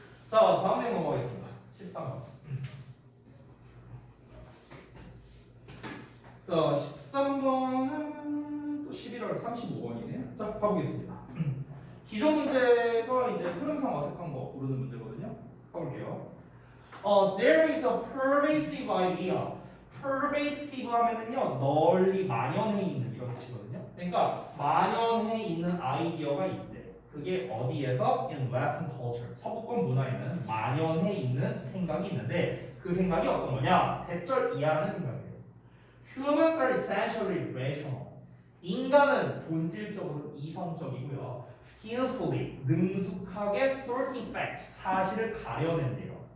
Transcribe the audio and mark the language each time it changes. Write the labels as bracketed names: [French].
[Korean] 자 다음 내용 넘어가겠습니다. 13번. 자 13번은 또 11월 35번이네요. 자 가보겠습니다. 기존 문제가 이제 흐름상 어색한 거 고르는 문제거든요. 가볼게요. [English] There is a pervasive idea. [Korean] pervasive 하면은요 널리 만연해 있는 이런 뜻이거든요. 그러니까 만연해 있는 아이디어가 있대. 그게 어디에서? [English] In Western culture. [Korean] 서구권 문화에는 만연해 있는 생각이 있는데 그 생각이 어떤 거냐? 대절 이하라는 생각이에요. [English] Humans are essentially rational. [Korean] 인간은 본질적으로 이성적이고요. [English] Skillfully, [Korean] 능숙하게 [English] sorting facts, [Korean] 사실을 가려낸대요.